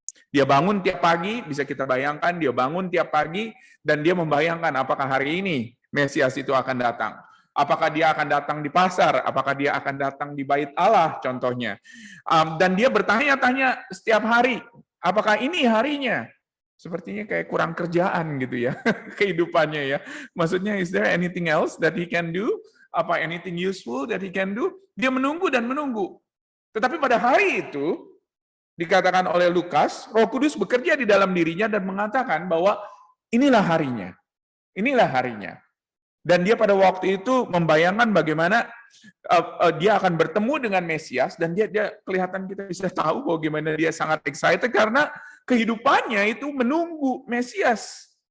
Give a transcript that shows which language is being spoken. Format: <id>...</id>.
<id>Dia bangun tiap pagi, bisa kita bayangkan, dia bangun tiap pagi, dan dia membayangkan apakah hari ini Mesias itu akan datang. Apakah dia akan datang di pasar, apakah dia akan datang di bait Allah, contohnya. Dan dia bertanya-tanya setiap hari, apakah ini harinya? Sepertinya kayak kurang kerjaan gitu ya, kehidupannya ya. Maksudnya,</id> <en>is there anything else that he can do?</en> <id>Apa</id> <en>anything useful that he can do?</en> <id>Dia menunggu dan menunggu. Tetapi pada hari itu, dikatakan oleh Lukas, Roh Kudus bekerja di dalam dirinya dan mengatakan bahwa inilah harinya. Inilah harinya. Dan dia pada waktu itu membayangkan bagaimana dia akan bertemu dengan Mesias, dan dia kelihatan kita bisa tahu bahwa gimana dia sangat excited karena kehidupannya itu menunggu Mesias.</id>